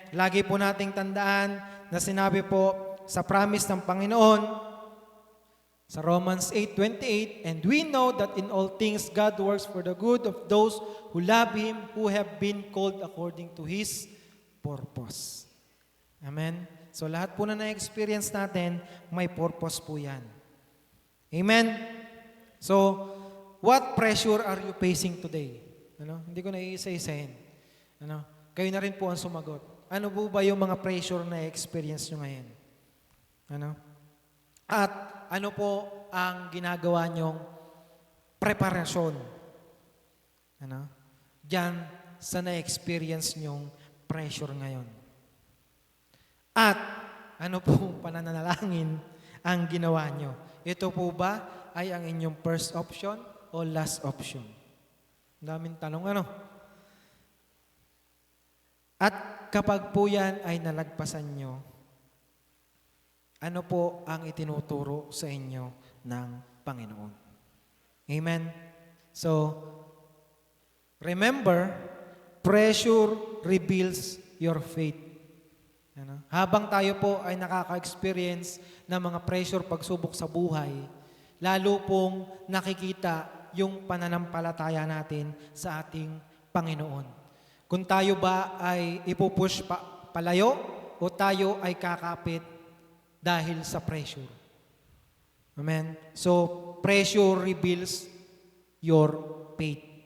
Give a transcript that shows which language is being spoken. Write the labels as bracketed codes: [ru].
[tl] Lagi po nating tandaan na sinabi po sa promise ng Panginoon sa Romans 8:28, [en] and we know that in all things God works for the good of those who love Him, who have been called according to His purpose. Amen? [tl] So lahat po na na-experience natin, may purpose po yan. Amen? [en] So, what pressure are you facing today? [tl] Ano? Hindi ko na iisa-isahin. Ano? Kayo na rin po ang sumagot. Ano po ba yung mga pressure na experience nyo ngayon? Ano? At ano po ang ginagawa nyong preparasyon. Ano? Diyan sa na-experience nyong pressure ngayon. At ano pong pananalangin ang ginawa nyo? Ito po ba ay ang inyong first option o last option? Ang daming tanong ano? At kapag po yan ay nalagpasan nyo, ano po ang itinuturo sa inyo ng Panginoon? Amen? [en] So, remember, pressure reveals your faith. [tl] Ano? Habang tayo po ay nakaka-experience ng mga pressure pagsubok sa buhay, lalo pong nakikita yung pananampalataya natin sa ating Panginoon. Kung tayo ba ay ipupush palayo o tayo ay kakapit dahil sa pressure. Amen? [en] So, pressure reveals your faith.